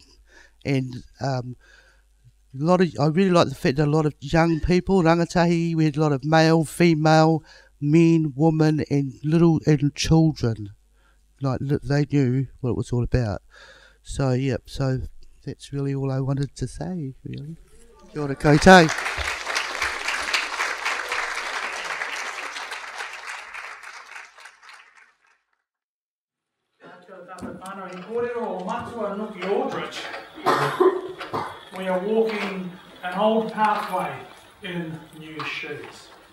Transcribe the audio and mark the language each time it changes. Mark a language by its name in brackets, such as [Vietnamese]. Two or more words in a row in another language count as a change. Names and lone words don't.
[English] And I really like the fact that a lot of young people, rangatahi, we had a lot of male, female, men, women, and children. Like they knew what it was all about. So yeah, so that's really all I wanted to say, really. [Māori] Kia ora koutou. [English] We are walking an old pathway in new shoes.